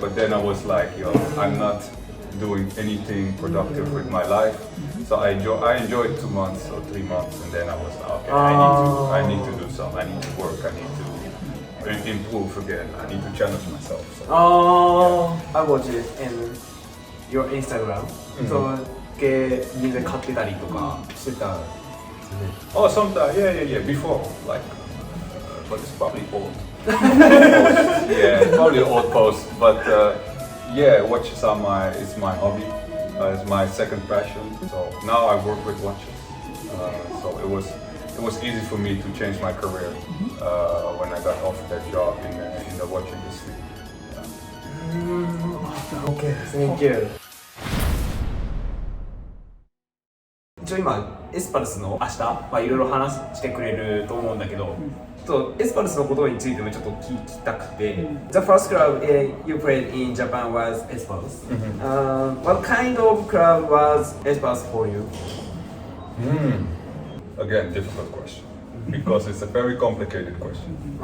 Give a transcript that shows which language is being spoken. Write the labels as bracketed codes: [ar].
[en] But then I was like, yo, I'm not doing anything productive with my life. So I enjoyed 2 months or 3 months, and then I was like, okay, I need to do something. I need to work. I need to improve again. I need to challenge myself. So, I watched it in your Instagram. [ja] So 銀座買ってたりとかしてた。 [en] Oh, sometimes, yeah. Before, like, but it's probably old. Yeah, it's probably an old post. But yeah, watches are it's my hobby. It's my second passion. So now I work with watches. So it was easy for me to change my career when I got offered that job in the watch industry. Yeah. Okay, thank you. [ja] 一応今エスパルスの明日、いろいろ話してくれると思うんだけど、エスパルスのことについてもちょっと聞きたくて、 [en] The first club you played in Japan was Espals. What kind of club was Espals for you? Again, difficult question because it's a very complicated question.